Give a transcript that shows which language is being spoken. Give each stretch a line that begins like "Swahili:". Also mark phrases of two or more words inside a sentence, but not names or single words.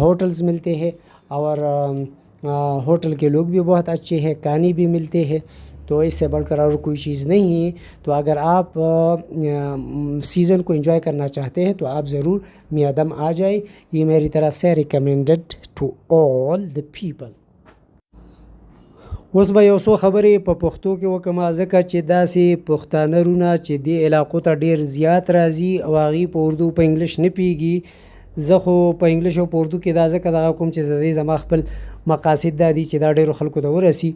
Urdu: بہت ہوٹلز ملتے ہیں اور ہوٹل کے لوگ بھی بہت اچھے ہیں, کھانے بھی ملتے ہیں, تو اس سے بڑھ کر اور کوئی چیز نہیں ہے. تو اگر آپ سیزن کو انجوائے کرنا چاہتے ہیں تو آپ ضرور میادم آ جائے. یہ میری طرف سے
English: recommended to all the people.
Pashto: اوس به یو څو خبرې په پښتو کې وکړم، ځکه چې داسې پښتانه رونه چې دې علاقو ته ډېر زیات راځي او هغوی په اردو په انګلیش نه پوهېږي. زه خو په انګلیش او په اردو کې دا ځکه دغه کوم چې د دې زما خپل مقاصد دا دي چې دا ډېرو خلکو ته ورسي.